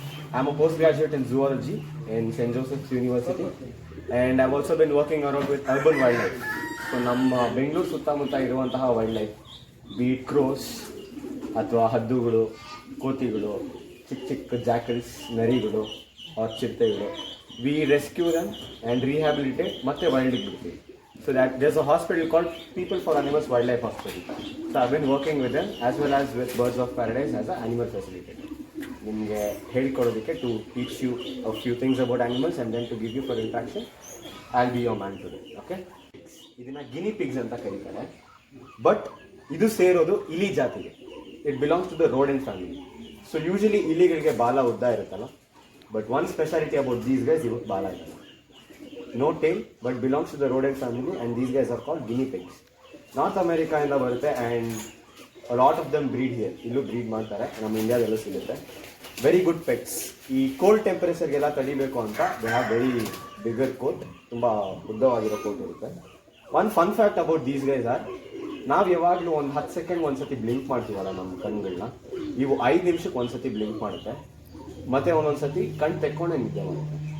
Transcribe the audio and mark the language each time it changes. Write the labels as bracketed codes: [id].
[en] I am a postgraduate in zoology in St. Joseph's University, and I've also been working around with urban wildlife. [kn] So ನಮ್ಮ ಬೆಂಗಳೂರು ಸುತ್ತಮುತ್ತ ಇರುವಂತಹ wild life, beet crores ಅಥವಾ ಹದ್ದುಗಳು, ಕೋತಿಗಳು, ಚಿಕ್ಕ jackals, ನರಿಗಳು, ಚಿರತೆಗಳು, [en] we rescue them and rehabilitate [kn] ಮತ್ತೆ ವೈಲ್ಡಿಗೆ ಬಿಡ್ತೀವಿ. [en] So that there's a hospital called People for Animals Wildlife Hospital. So I've been working with them as well as with Birds of Paradise as an animal facilitator. [kn] ನಿಮಗೆ ಹೇಳ್ಕೊಡೋದಕ್ಕೆ [en] To teach you a few things about animals and then to give you for interaction. I will be your man today. Okay, [kn] ಇದನ್ನು ಗಿನಿ pigs ಅಂತ ಕರೀತಾರೆ. [en] but [kn] ಇದು ಸೇರೋದು ಇಲಿ ಜಾತಿಗೆ. [en] It belongs to the rodent family. [kn] So usually ಇಲಿಗಳಿಗೆ ಬಾಲ ಉದ್ದ ಇರುತ್ತಲ್ಲ, [en] but one speciality about these guys, [kn] ಇವತ್ತು ಬಾಲ ಇರಲ್ಲ. [en] No tail, but belongs to the rodent family, and these guys are called guinea pigs. [kn] North America ಇಂದ ಬರುತ್ತೆ, [en] and a lot of them breed here. [kn] ಇಲ್ಲೂ bread ಮಾಡ್ತಾರೆ, ನಮ್ಮ ಇಂಡಿಯಾದಲ್ಲೂ ಸಿಗುತ್ತೆ. [en] Very good pets. [kn] ಈ ಕೋಲ್ಡ್ ಟೆಂಪರೇಚರ್ಗೆಲ್ಲ ತಡಿಬೇಕು ಅಂತ [en] they have very bigger coat, [kn] ತುಂಬ ಉದ್ದವಾಗಿರೋ coat ಇರುತ್ತೆ. [en] one fun fact about these guys are, [kn] ನಾವು ಯಾವಾಗಲೂ ಒಂದು 10 ಸೆಕೆಂಡ್ ಒಂದ್ಸತಿ ಬ್ಲಿಂಕ್ ಮಾಡ್ತೀವಲ್ಲ ನಮ್ಮ ಕಣ್ಗಳನ್ನ, ಇವು 5 ನಿಮಿಷಕ್ಕೆ ಒಂದ್ಸತಿ ಬ್ಲಿಂಕ್ ಮಾಡುತ್ತೆ, ಮತ್ತೆ ಒಂದೊಂದ್ಸತಿ ಕಣ್ ತೆಕ್ಕೊಂಡೆ ನಿದ್ದೆ ಮಾಡುತ್ತೆ.